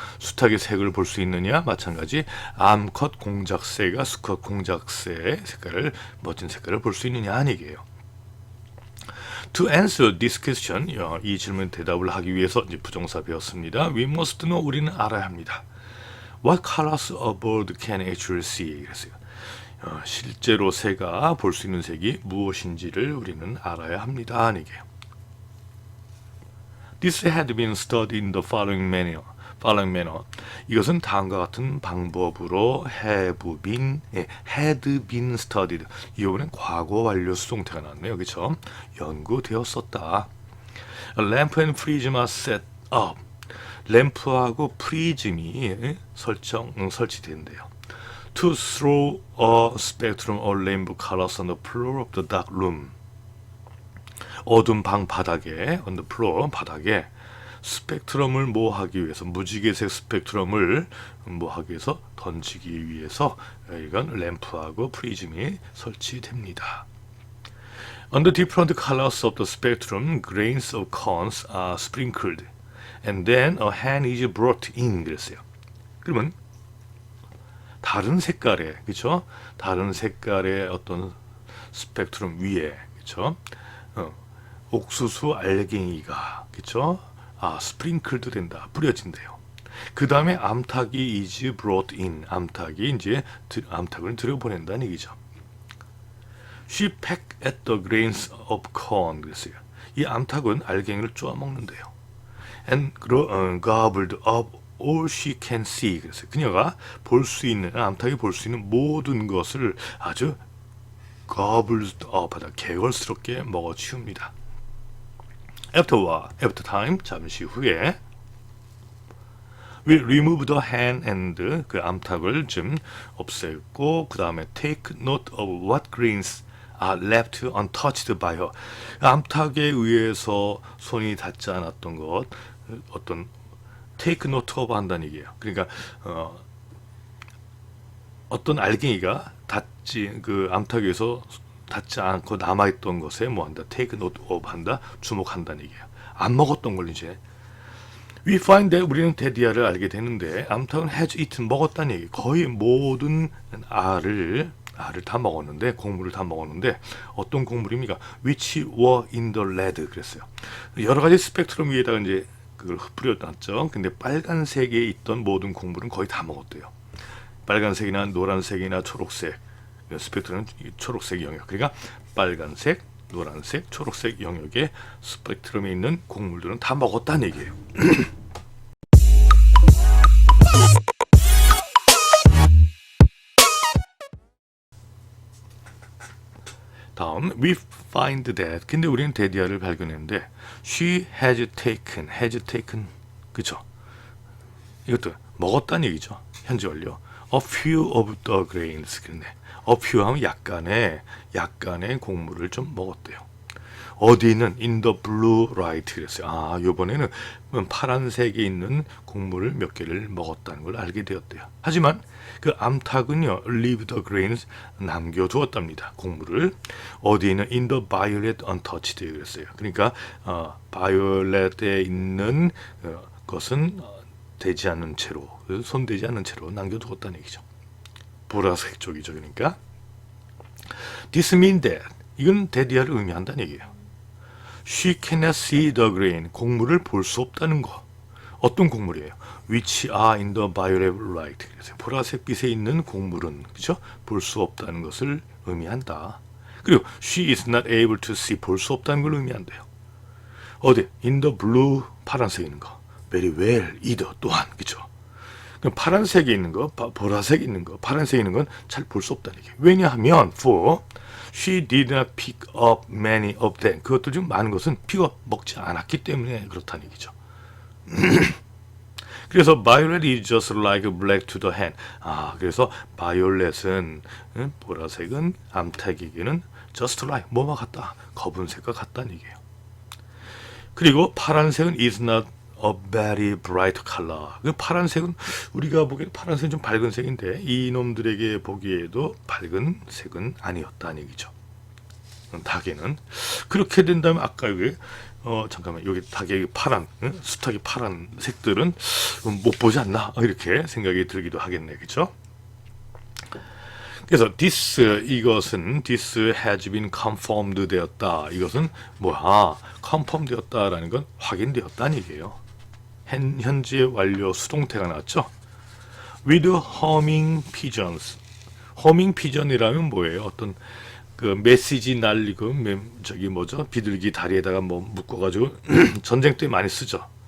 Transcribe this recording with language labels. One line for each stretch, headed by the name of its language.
Korean: 수탉의 색을 볼 수 있느냐 마찬가지 암컷 공작새가 수컷 공작새의 색깔을 멋진 색깔을 볼 수 있느냐 하는 얘기예요.
English: To answer this question,
Korean: 이 질문 대답을 하기 위해서 이제 부정사 배웠습니다.
English: We must know
Korean: 우리는 알아야 합니다.
English: What colors a bird can actually see?
Korean: 그랬어요. 실제로 새가 볼 수 있는 색이 무엇인지를 우리는 알아야 합니다 하는 얘기예요.
English: This had been studied in the following manner.
Korean: 이것은 다음과 같은 방법으로
English: had been studied.
Korean: 이번엔 과거 완료 수동태가 나왔네요. 그렇죠? 연구되었었다.
English: A lamp and prism set up.
Korean: 램프하고 프리즘이 설치된대요.
English: To throw a spectrum of rainbow colors on the floor of the dark room.
Korean: 어두운 방 바닥에
English: on the floor
Korean: 바닥에 스펙트럼을 모하기 위해서 무지개색 스펙트럼을 모하기 위해서 던지기 위해서 이건 램프하고 프리즘이 설치됩니다.
English: On the different colors of the spectrum, grains of corns are sprinkled, and then a hand is brought in.
Korean: 그랬어요. 그러면 다른 색깔의 그렇죠? 다른 색깔의 어떤 스펙트럼 위에 그렇죠? 옥수수 알갱이가 그렇죠? 스프링클도 된다. 뿌려진대요. 그 다음에 암탉이
English: is brought in.
Korean: 암탉을 들여보낸다는 얘기죠.
English: She pecked at the grains of corn.
Korean: 그랬어요. 이 암탉은 알갱이를 쪼아 먹는데요.
English: And gobbled up all she can see.
Korean: 그랬어요. 그녀가 암탉이 볼 수 있는 모든 것을 아주
English: gobbled up
Korean: 하다 개걸스럽게 먹어치웁니다.
English: After time,
Korean: 잠시 후에
English: we remove the hand and
Korean: 그 암탉을 좀 없앴고 그 다음에
English: take note of what grains left untouched by her.
Korean: 암탉에 의해서 손이 닿지 않았던 것, 어떤
English: take note of
Korean: 한다는 얘기예요. 그러니까 어떤 알갱이가 그 암탉에서 닿지 않고 남아있던 것에 뭐 한다,
English: take note of
Korean: 한다, 주목한다는 얘기예요. 안 먹었던 걸 이제
English: we find that
Korean: 우리는 데디아를 알게 되는데 암탉은
English: has eaten
Korean: 먹었다는 얘기. 거의 모든 알을 다 먹었는데, 곡물을 다 먹었는데 어떤 곡물입니까?
English: which were in the red
Korean: 그랬어요. 여러 가지 스펙트럼 위에다가 이제 그걸 뿌려놨죠. 근데 빨간색에 있던 모든 곡물은 거의 다 먹었대요. 빨간색이나 노란색이나 초록색, 스펙트럼은 초록색 영역. 그러니까 빨간색, 노란색, 초록색 영역의 스펙트럼에 있는 곡물들은 다 먹었다는 얘기예요. 다음,
English: we find that.
Korean: 근데 우리는 데디아를 발견했는데
English: she has taken
Korean: 그쵸? 이것도 먹었다는 얘기죠. 현재 완료.
English: a few of the grains.
Korean: 그러네. a few 하면 약간의 곡물을 좀 먹었대요. 어디는
English: in the blue light
Korean: 그랬어요. 요번에는 파란색에 있는 곡물을 몇 개를 먹었다는 걸 알게 되었대요. 하지만 그 암탉은요,
English: leave the grains
Korean: 남겨두었답니다. 곡물을. 어디에는
English: in the violet untouched
Korean: 그랬어요. 그러니까 violet에 있는 것은 되지 않는 채로, 손대지 않는 채로 남겨두었다는 얘기죠. 보라색 쪽이죠. 그러니까
English: this means that
Korean: 이건 데디아를 의미한다는 얘기예요.
English: She cannot see the grain.
Korean: 곡물을 볼 수 없다는 거. 어떤 곡물이에요?
English: Which are in the violet light.
Korean: 그래서 보라색 빛에 있는 곡물은 그죠? 볼 수 없다는 것을 의미한다. 그리고
English: she is not able to see.
Korean: 볼 수 없다는 걸 의미한대요. 어디?
English: In the blue.
Korean: 파란색에 있는 거.
English: Very well. either.
Korean: 또한. 그죠? 그럼 파란색에 있는 거, 보라색에 있는 거, 파란색에 있는 건 잘 볼 수 없다는 얘기예요. 왜냐하면
English: for she did not pick up many of them.
Korean: 그것들 중 많은 것은 먹지 않았기 때문에 그렇다는 얘기죠. 그래서
English: violet is just like black to the hand.
Korean: 그래서 violet은 보라색은 암탉에게는
English: just like
Korean: 뭐와 같다. 검은색과 같다는 얘기예요. 그리고 파란색은
English: is not a very bright color.
Korean: 그 파란색은 우리가 보기엔 파란색은 좀 밝은 색인데 이놈들에게 보기에도 밝은 색은 아니었다는 얘기죠. 닭에는 그렇게 된다면 아까 여기 잠깐만 여기 닭의 파란 수탉의 파란 색들은 못 보지 않나 이렇게 생각이 들기도 하겠네, 그렇죠? 그래서 이것은
English: this has been confirmed
Korean: 되었다. 이것은 뭐야? confirm 되었다라는 건 확인되었다는 얘기예요. 현재 완료 수동태가 나왔죠.
English: with humming pigeons. humming pigeon이라면
Korean: 뭐예요? 어떤 그 메시지 날리고 비둘기 다리에다가 묶어가지고 전쟁 때 많이 쓰죠.